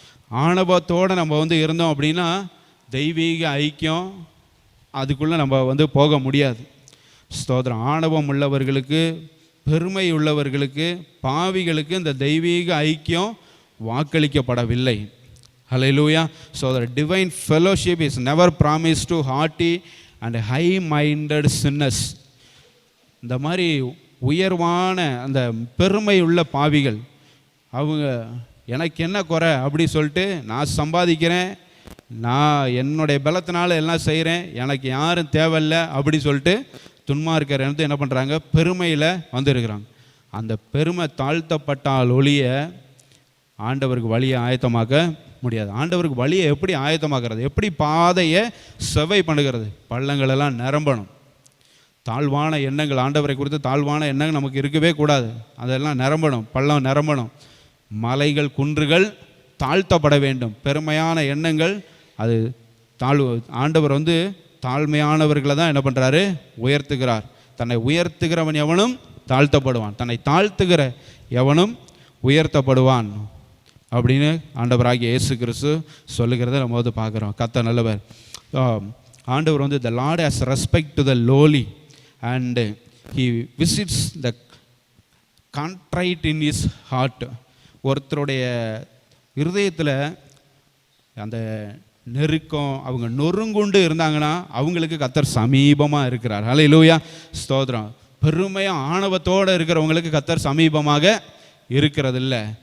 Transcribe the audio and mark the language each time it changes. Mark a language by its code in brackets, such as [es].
[ta] ஆணவத்தோடு நம்ம வந்து இருந்தோம் அப்படின்னா தெய்வீக ஐக்கியம் அதுக்குள்ளே நம்ம வந்து போக முடியாது. ஸ்தோத்திரம். ஆணவம் உள்ளவர்களுக்கு, பெருமை உள்ளவர்களுக்கு, பாவிகளுக்கு இந்த தெய்வீக ஐக்கியம் வாக்களிக்கப்படவில்லை. [en] Hallelujah. So the divine fellowship is never promised to haughty and high-minded sinners. [ta] இந்த மாதிரி உயர்வான அந்த பெருமை உள்ள பாவிகள், அவங்க எனக்கு என்ன குறை அப்படி சொல்லிட்டு, நான் சம்பாதிக்கிறேன், நான் என்னுடைய பலத்தினால எல்லாம் செய்கிறேன், எனக்கு யாரும் தேவையில்லை அப்படி சொல்லிட்டு துன்மார்க்கர் என்ன பண்ணுறாங்க, பெருமையில் வந்துருக்கிறாங்க. அந்த பெருமை தாழ்த்தப்பட்டால் ஒழிய ஆண்டவருக்கு வழியை ஆயத்தமாக்க முடியாது. ஆண்டவருக்கு வழியை எப்படி ஆயத்தமாக்குறது, எப்படி பாதையை செவை பண்ணுகிறது? பள்ளங்களெல்லாம் நிரம்பணும். தாழ்வான எண்ணங்கள், ஆண்டவரை குறித்து தாழ்வான எண்ணங்கள் நமக்கு இருக்கவே கூடாது. அதெல்லாம் நிரம்பணும், பள்ளம் நிரம்பணும். மலைகள் குன்றுகள் தாழ்த்தப்பட வேண்டும். பெருமையான எண்ணங்கள் அது ஆண்டவர் தாழ்மையானவர்களை தான் என்ன பண்ணுறாரு, உயர்த்துகிறார். தன்னை உயர்த்துகிறவன் எவனும் தாழ்த்தப்படுவான், தன்னை தாழ்த்துகிற எவனும் உயர்த்தப்படுவான் அப்படின்னு ஆண்டவராகிய இயேசு கிறிஸ்து சொல்லுகிறத நம்ம பார்க்குறோம். கர்த்தர் நல்லவர். [en] ஆண்டவர் the Lord has respect to the lowly and he visits the contrite in his heart. [ta] ஒருத்தருடைய இருதயத்தில் அந்த நெருக்கம், அவங்க நொறுங்குண்டு இருந்தாங்கன்னா அவங்களுக்கு கர்த்தர் சமீபமாக இருக்கிறார். ஹல்லேலூயா, ஸ்தோத்திரம். பெருமையாக ஆணவத்தோடு இருக்கிறவங்களுக்கு கர்த்தர் சமீபமாக இருக்கிறதில்ல.